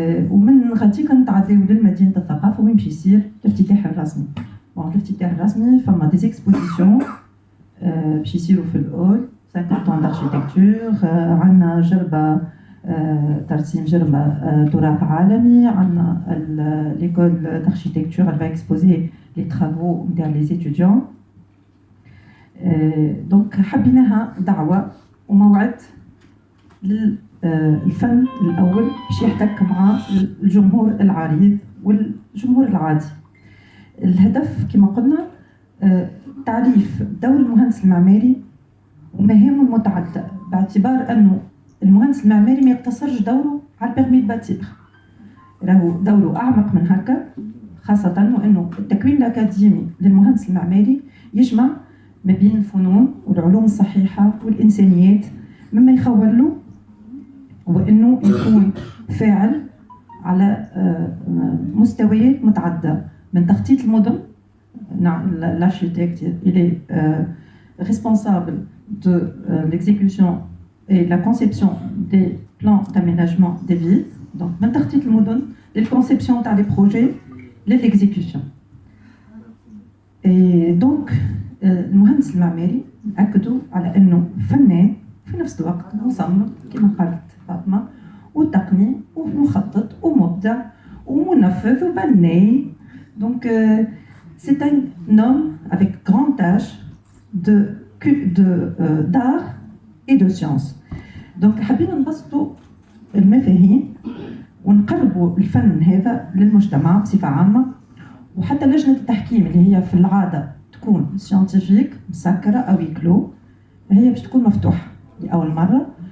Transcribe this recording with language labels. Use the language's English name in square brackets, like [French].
[Arabic] ومن غادي كنتعداو للمدينة الثقافة وين باش يصير الافتتاح الرسمي. الافتتاح الرسمي فما دي اكسبوزيسيون باش يصيروا في الأول [French] 50 ans d'architecture. [Arabic] عندنا جربة ترسيم جربة تراث عالمي. [French] عندنا l'école d'architecture, elle va exposer les travaux des étudiants. [Arabic] دونك حبيناها دعوة وموعد للفن الأول باش يحتك مع الجمهور العريض والجمهور العادي. الهدف كما قلنا تعريف دور المهندس المعماري ومهامه المتعددة، باعتبار أنه المهندس المعماري ما يقتصرش دوره على البيرمي باتير، راهو دوره أعمق من هكا، خاصة وأنه التكوين الأكاديمي للمهندس المعماري يجمع ما بين الفنون والعلوم الصحيحة والإنسانيات، مما يخول له وأنه يكون فاعل على مستويات متعددة، من تخطيط المدن. [French] L'architecte il est responsable de l'exécution et la conception des plans d'aménagement des villes. [Arabic] Donc من تخطيط المدن للconception تاع les projets للexécution. Et donc المهندس المعماري أكدوا على أنه فنان في نفس الوقت مصمم كما قالت فاطمة، وتقني ومخطط ومبدع ومنفذ وبناي. [French] Donc c'est un homme avec grand âge d'art et de science. [Arabic] Donc حابين نبسطوا المفاهيم ونقربوا الفن هذا للمجتمع بصفة عامة، وحتى لجنة التحكيم اللي هي في العادة تكون سيانتيفيك مسكرة أو يكلو، هي باش تكون مفتوحة لأول مرة.